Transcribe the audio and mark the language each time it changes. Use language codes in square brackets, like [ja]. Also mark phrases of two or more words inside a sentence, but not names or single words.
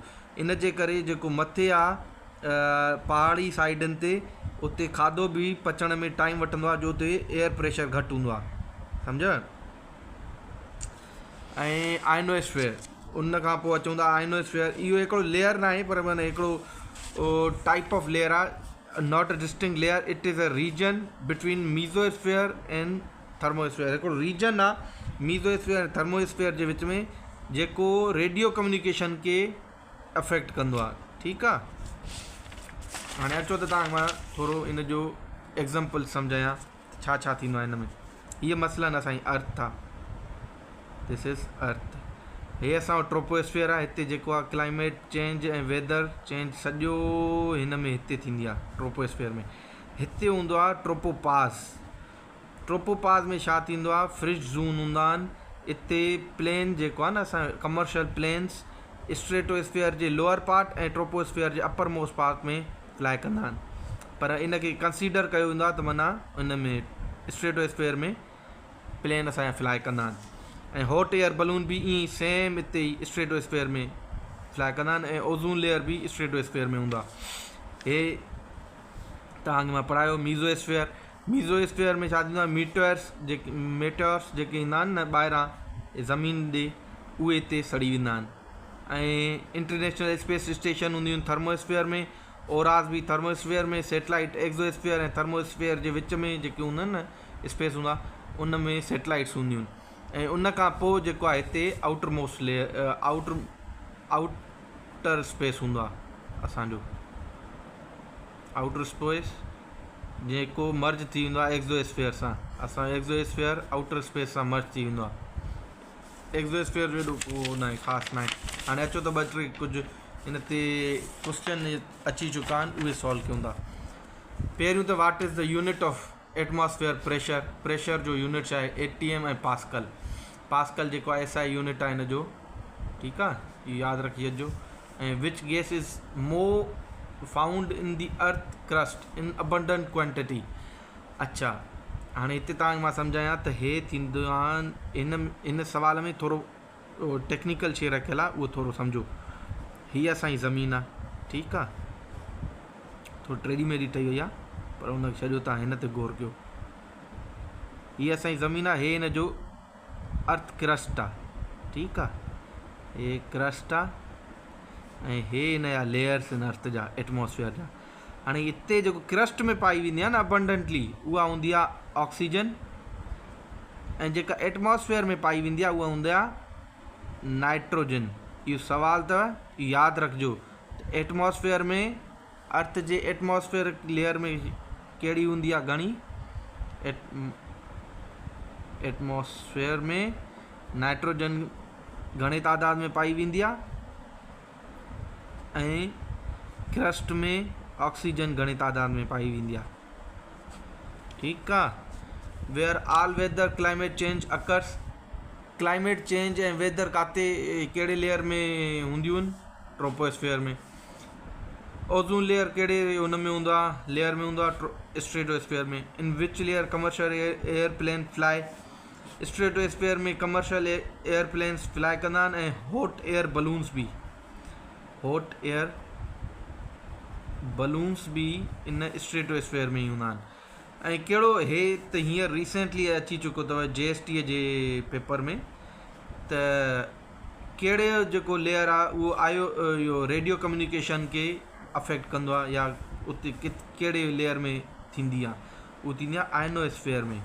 [sd] इन जे करे जेको मथे आहे पहाड़ी साइडनि ते, उते खाधो बि पचण में टाइम वठंदो आहे, जो उते [en] air pressure [sd] घटि हूंदो आहे, सम्झ। ऐं आइनोस्फेयर, उन खां पोइ अचूं था आइनोस्फेयर। इहो हिकिड़ो लेयर न आहे, पर माना हिकिड़ो [en] type of layer [sd] आहे, [en] Not a distinct layer. It is a region between mesosphere and thermosphere. [sd] हिकिड़ो रीजन आहे मीज़ोस्फीयर ऐं थर्मोस्फीयर जे विच में जेको [en] radio communication [sd] खे अफेक्ट कंदो आहे। ठीकु आहे। हाणे अचो त तव्हां मां थोरो इन जो एग्ज़ाम्पल सम्झायां छा छा थींदो आहे हिन में। हीअ मसलन असांजी अर्थ आहे, [en] This is earth. [sd] हे असांजो ट्रोपोस्फीयर आहे, हिते जेको आहे [en] climate change [sd] ऐं [en] weather change [sd] सॼो हिन में हिते थींदी आहे ट्रोपोस्फीयर में। हिते हूंदो आहे ट्रोपोपास। ट्रोपोपास में छा थींदो आहे, फ्रिज ज़ोन हूंदा आहिनि। हिते प्लेन जेको आहे न असां [en] commercial planes [sd] स्ट्रेटोस्फीयर जे [en] lower part [sd] ऐं ट्रोपोस्फीयर जे [en] upper most part [sd] में फ्लाई कंदा आहिनि, पर इनखे कंसीडर कयो वेंदो आहे त माना उन में स्ट्रेटोस्फीयर में प्लेन असांजा फ्लाई कंदा आहिनि। ऐं [en] hot air balloon [sd] बि ईअं ई सेम हिते ई स्ट्रेटोस्फीयर में फ्लाई कंदा आहिनि ऐं [en] ozone layer [sd] बि स्ट्रेटोस्फीयर में हूंदो आहे। हे तव्हांखे मां पढ़ायो मीज़ोस्फीयर। मीज़ोस्फीयर में छा थींदो आहे, मेटोर्स जेके ईंदा आहिनि न ॿाहिरां ज़मीन ॾे, उहे हिते सड़ी वेंदा आहिनि। ऐं [en] international space station [sd] हूंदियूं आहिनि थर्मोस्फीयर में। ओरास बि थर्मोस्फीयर में। सैटेलाइट एक्सोस्फीयर ऐं थर्मोस्फीयर जे विच में जेके हूंदा आहिनि न स्पेस हूंदा, उन में सैटेलाइट्स हूंदियूं आहिनि। ऐं उन खां पोइ जेको आहे हिते [en] outer most layer outer space [sd] हूंदो आहे असांजो [en] outer space, [sd] जेको मर्ज थी वेंदो आहे एक्सोस्फीयर सां। असांजो एक्सोस्फीयर [en] outer space [sd] सां मर्ज थी वेंदो आहे। एक्सोस्फीयर जो एॾो न आहे, ख़ासि न आहे। हाणे अचो त ॿ टे कुझु हिन ते क्वेश्चन अची चुका आहिनि, उहे सॉल्व कयूं था। पहिरियों त [en] what is the unit of atmosphere pressure. [sd] प्रेशर जो यूनिट छा आहे, ATM ऐं पास्कल। पास्कल जेको आहे [en] SI unit [sd] आहे हिन जो। ठीकु आहे, इहो यादि रखी छॾिजो। [en] ऐं which gas is more found in the earth crust in abundant quantity. [sd] अच्छा, हाणे हिते तव्हांखे मां सम्झायां त हे थींदो आहे हिन सवाल में थोरो टेक्निकल शइ रखियलु आहे, उहो थोरो सम्झो। हीअ असांजी ज़मीन आहे, ठीकु आहे, थोरी टेढ़ी मेढ़ी ठही वई आहे, पर हुनखे छॾियो, तव्हां हिन ते गौर कयो। हीअ असांजी ज़मीन आहे, हे हिन जो अर्थ क्रस्ट आहे। ठीकु आहे, हे क्रस्ट आहे ऐं हे हिन जा लेयर्स आहिनि अर्थ जा, एटमॉस्फेयर जा। हाणे हिते जेको क्रस्ट में पाई वेंदी आहे न अबंडेंटली, उहा हूंदी आहे ऑक्सीजन। ऐं जेका एटमॉस्फेयर में पाई वेंदी आहे उहा हूंदी आहे नाइट्रोजन। इहो सवाल अथव, इहो यादि रखिजो। एटमॉस्फेयर में अर्थ जे एटमॉस्फेयर लेयर में कहिड़ी हूंदी आहे, घणी एटमॉस्फेयर में नाइट्रोजन घणे तादाद में पाई वेंदी आहे ऐं क्रस्ट में ऑक्सीजन घणे तादाद में पाई वेंदी आहे। ठीकु आहे। [en] Where all weather climate change occurs. climate change [sd] ऐं वेदर काथे कहिड़े लेयर में हूंदियूं आहिनि, ट्रोपोस्फीयर में। ओज़ोन लेयर कहिड़े हुन में हूंदो आहे, लेयर में हूंदो आहे, स्ट्रेटोस्फीयर में। [en] In which layer commercial airplane fly. [sd] स्ट्रेटोस्फीयर में [en] commercial airplanes [sd] फ्लाई कंदा आहिनि ऐं [en] hot air balloons [sd] बि। [en] hot air balloons [sd] बि इन स्ट्रेटोस्फीयर में ई हूंदा आहिनि। ऐं कहिड़ो हे त हींअर रिसेंटली अची चुको अथव JST जे पेपर में, त कहिड़े जेको लेयर आहे उहो इहो [en] radio communication [sd] खे अफेक्ट कंदो आहे, या उते कहिड़े लेयर में थींदी आहे, उहा थींदी आहे आयनोस्फीयर में।